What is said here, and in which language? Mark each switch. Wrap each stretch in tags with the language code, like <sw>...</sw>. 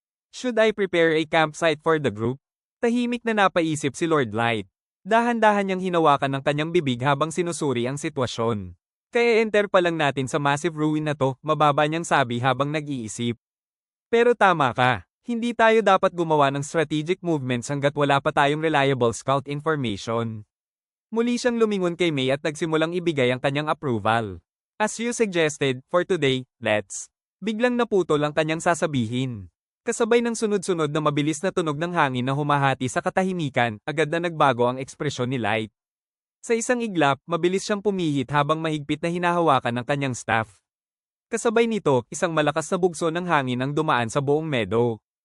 <en>Should I prepare a campsite for the group?</en> <tl>Tahimik na napaisip si Lord Light. Dahan-dahan niyang hinawakan ng kanyang bibig habang sinusuri ang sitwasyon. Kaya enter pa lang natin sa massive ruin na to, mababa niyang sabi habang nag-iisip. Pero tama ka, hindi tayo dapat gumawa ng strategic movements hanggat wala pa tayong reliable scout information. Muli siyang lumingon kay May at nagsimulang ibigay ang kanyang approval.</tl> <en>As you suggested, for today, let's.</en> <tl>Biglang naputol ang kanyang sasabihin. Kasabay ng sunod-sunod na mabilis na tunog ng hangin na humahati sa katahimikan, agad na nagbago ang ekspresyon ni Light. Sa isang iglap, mabilis siyang pumihit habang mahigpit na hinahawakan ng kanyang staff. Kasabay nito, isang malakas na bugso ng hangin ang dumaan sa buong meadow.</tl>